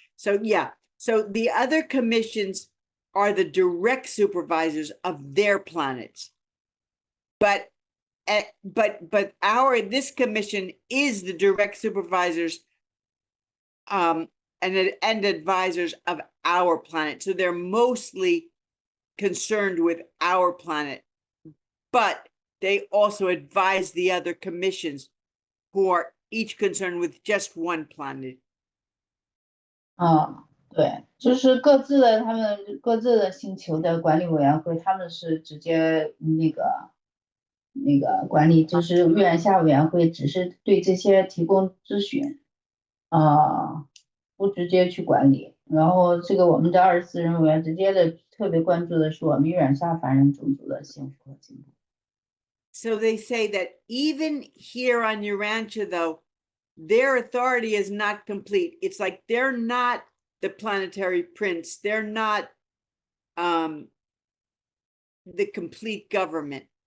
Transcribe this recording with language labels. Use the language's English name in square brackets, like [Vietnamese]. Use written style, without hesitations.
[English] So yeah, so the other commissions are the direct supervisors of their planets, but this commission is the direct supervisors and advisors of our planet. So they're mostly concerned with our planet, but they also advise the other commissions who are each concerned with just one planet. [Chinese] 对，就是各自的星球的管理委员会，他们是直接那个管理，就是月下委员会只是对这些提供咨询。不直接去管理。然后这个我们的24人委员直接的特别关注的是我们玉苒厦凡人种族的幸福和进步。 [English] So they say that even here on Urantia, though, their authority is not complete. It's like they're not the planetary prince. They're not the complete government.